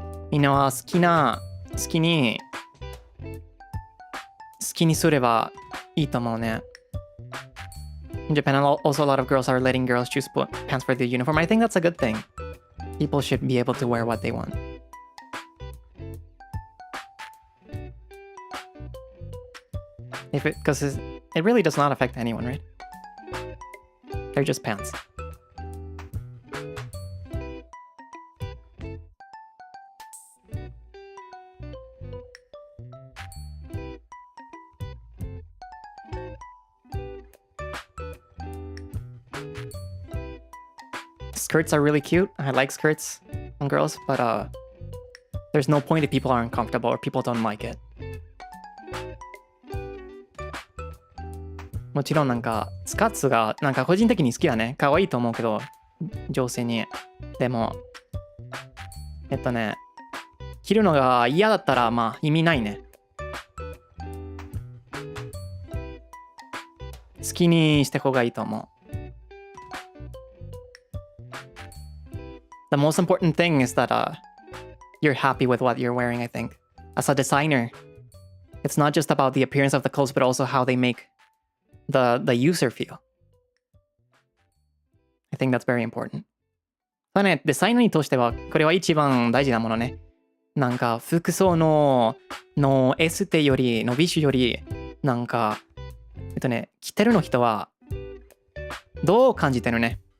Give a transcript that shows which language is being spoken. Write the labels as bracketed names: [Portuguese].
[Japanese] みんなは好きにすればいいと思うね。 [English] In Japan, also a lot of girls are letting girls choose pants for their uniform. I think that's a good thing. People should be able to wear what they want. Because it really does not affect anyone, right? They're just pants. Skirts are really cute. I like skirts on girls, but there's no point if people aren't comfortable or people don't like it. [Japanese] もちろんなんかスカーツがなんか個人的に好きだね。可愛いと思うけど、女性に。でも、着るのが嫌だったらまあ意味ないね。好きにして方がいいと思う。 [English] The most important thing is that you're happy with what you're wearing, I think. As a designer, it's not just about the appearance of the clothes, but also how they make the user feel. I think that's very important. [Japanese] ただね、デザイナーにとしては、これは一番大事なものね。なんか、服装のエステより、の美酒より、なんか、着てるの人は、どう感じてるね。